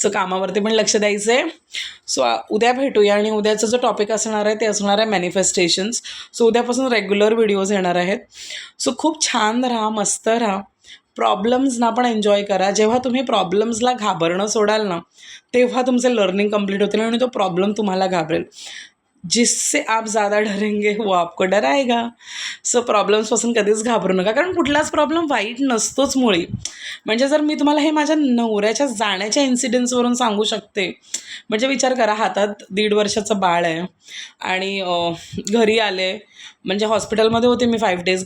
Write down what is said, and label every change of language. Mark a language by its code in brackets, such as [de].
[mr] So कामावरती पण लक्ष द्यायचं आहे. सो उद्या भेटूया आणि उद्याचा जो टॉपिक असणार आहे ते असणार आहे मॅनिफेस्टेशन्स. सो उद्यापासून रेग्युलर व्हिडिओज येणार आहेत. सो खूप छान राहा, मस्त राहा. प्रॉब्लेम्सना पण एन्जॉय करा. जेव्हा तुम्ही प्रॉब्लेम्सला घाबरणं सोडाल ना तेव्हा तुमचं लर्निंग कंप्लीट होतील आणि तो प्रॉब्लेम तुम्हाला घाबरेल. [hi] जिससे आप ज़्यादा डरेंगे वो आपको डराएगा. [mr] सो प्रॉब्लेम्सपासून कधीच घाबरू नका, कारण कुठलाच प्रॉब्लेम वाईट नसतोच मुळी. म्हणजे जर मी तुम्हाला हे माझ्या नवऱ्याच्या जाण्याच्या इन्सिडेंट्सवरून सांगू शकते. म्हणजे विचार करा, हातात 1.5 वर्षाचं बाळ आहे आणि घरी आले, म्हणजे हॉस्पिटलमध्ये होते मी 5 डेज.